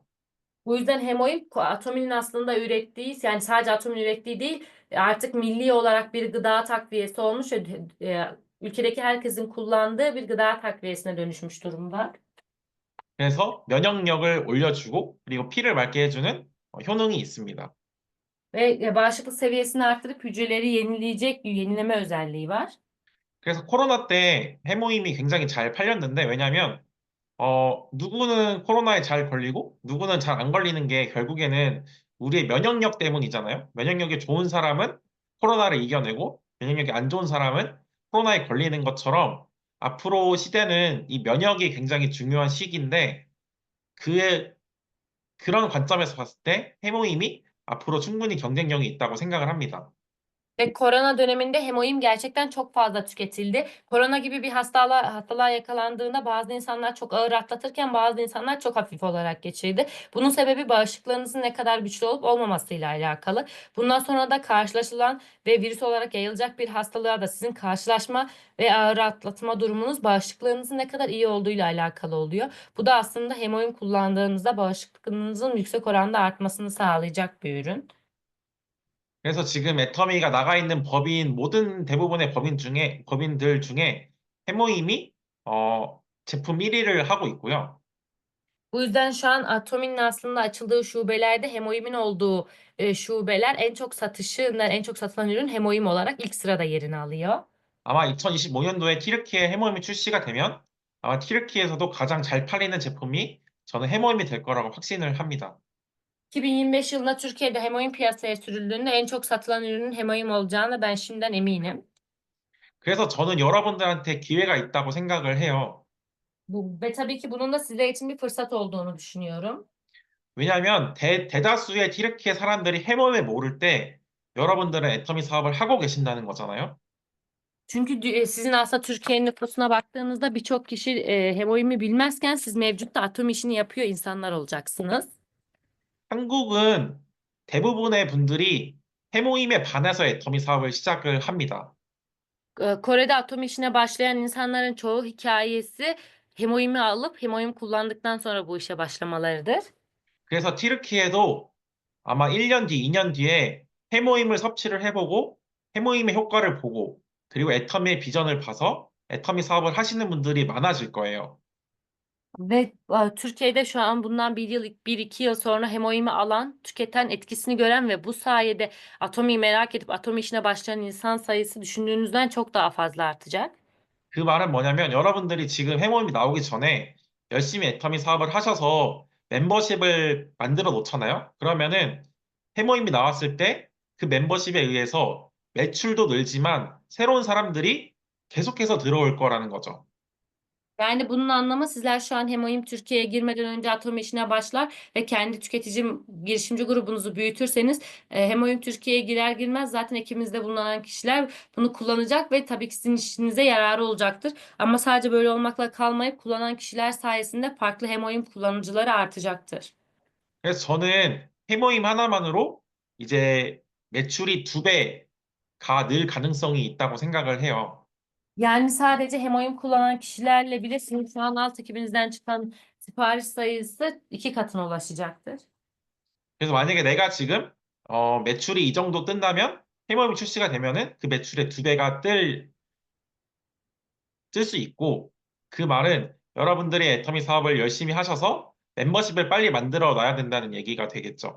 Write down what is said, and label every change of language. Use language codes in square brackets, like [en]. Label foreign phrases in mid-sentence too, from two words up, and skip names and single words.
[tr] Bu yüzden hemoin Atomi'nin aslında ürettiği, yani sadece Atomi'nin ürettiği değil, artık milli olarak bir gıda takviyesi olmuş ve ülkedeki herkesin kullandığı bir gıda takviyesine dönüşmüş durumda. [ko] 그래서 면역력을 올려주고 그리고 피를 맑게 해주는 효능이 있습니다. [tr] Ve bağışıklık seviyesini arttırıp hücreleri yenileme özelliği var. [ko] 그래서 코로나 때 해모임이 굉장히 잘 팔렸는데 왜냐하면 누구는 코로나에 잘 걸리고 누구는 잘 안 걸리는 게 결국에는 우리의 면역력 때문이잖아요. 면역력이 좋은 사람은 코로나를 이겨내고 면역력이 안 좋은 사람은 코로나에 걸리는 것처럼 앞으로 시대는 이 면역이 굉장히 중요한 시기인데 그의 그런 관점에서 봤을 때 해모임이 앞으로 충분히 경쟁력이 있다고 생각을 합니다. [tr] Ve korona döneminde hemoim gerçekten çok fazla tüketildi. Korona gibi bir hastalığa yakalandığında bazı insanlar çok ağır atlatırken bazı insanlar çok hafif olarak geçirdi. Bunun sebebi bağışıklığınızın ne kadar güçlü olup olmamasıyla alakalı. Bundan sonra da karşılaşılan ve virüs olarak yayılacak bir hastalığa da sizin karşılaşma ve ağır atlatma durumunuz bağışıklığınızın ne kadar iyi olduğuyla alakalı oluyor. Bu da aslında hemoim kullandığınızda bağışıklığınızın yüksek oranda artmasını sağlayacak bir ürün. [ko] 그래서 지금 애터미가 나가 있는 법인 모든 대부분의 법인들 중에 해모임이 제품 1위를 하고 있고요. [tr] Bu yüzden şu an Atomi'nin aslında açıldığı şubelerde hemoimin olduğu şubeler en çok satılan ürün hemoim olarak ilk sırada yerini alıyor. [ko] 아마 2025년도에 티르키에 해모임이 출시가 되면 아마 티르키에서도 가장 잘 팔리는 제품이 저는 해모임이 될 거라고 확신을 합니다. [tr] 2025 yılında Türkiye'de hemoin piyasaya sürüldüğünde en çok satılan ürünün hemoin olacağını ben şimdiden eminim. [ko] 그래서 저는 여러분들한테 기회가 있다고 생각을 해요. [tr] Ve tabii ki bunun da sizler için bir fırsat olduğunu düşünüyorum. [ko] 왜냐하면 대다수의 티르키의 사람들이 해모임을 모를 때 여러분들은 애터미 사업을 하고 계신다는 거잖아요. [tr] Çünkü sizin aslında Türkiye'nin nüfusuna baktığınızda birçok kişi hemoimi bilmezken siz mevcutta atom işini yapıyor insanlar olacaksınız. [ko] 한국은 대부분의 분들이 해모임에 반해서 애터미 사업을 시작을 합니다. [tr] Kore'de atom işine başlayan insanların çoğu hikayesi hemoimi alıp hemoim kullandıktan sonra bu işe başlamalarıdır. [ko] 그래서 티르키에도 아마 1년 뒤, 2년 뒤에 해모임을 섭취를 해보고 해모임의 효과를 보고 그리고 애터미의 비전을 봐서 애터미 사업을 하시는 분들이 많아질 거예요. [tr] Ve Türkiye'de şu an bundan bir iki yıl sonra hemoimi alan, tüketen, etkisini gören ve bu sayede atomi merak edip atom işine başlayan insan sayısı düşündüğünüzden çok daha fazla artacak. [ko] 그 말은 뭐냐면 여러분들이 지금 해모임이 나오기 전에 열심히 애터미 사업을 하셔서 멤버십을 만들어 놓잖아요. 그러면은 해모임이 나왔을 때 그 멤버십에 의해서 매출도 늘지만 새로운 사람들이 계속해서 들어올 거라는 거죠. [tr] Yani bunun anlamı sizler şu an Hemoim Türkiye'ye girmeden önce Atom işine başlar ve kendi tüketici girişimci grubunuzu büyütürseniz Hemoim Türkiye'ye girer girmez zaten ekibinizde bulunan kişiler bunu kullanacak ve tabii ki sizin işinize yararı olacaktır. Ama sadece böyle olmakla kalmayıp kullanan kişiler sayesinde farklı Hemoim kullanıcıları artacaktır. [ko] 그래서 저는 해모임 하나만으로 이제 매출이 2배가 늘 가능성이 있다고 생각을 해요. [tr] Yani sadece Hemoim kullanan kişilerle bile sizin şu an alt ekibinizden çıkan sipariş sayısı 2 katına ulaşacaktır. [ko] 그래서 만약에 내가 지금 매출이 이 정도 뜬다면 해모임이 출시가 되면은 그 매출의 2배가 뜰 수 있고 그 말은 여러분들이 애터미 사업을 열심히 하셔서 멤버십을 빨리 만들어 놔야 된다는 얘기가 되겠죠.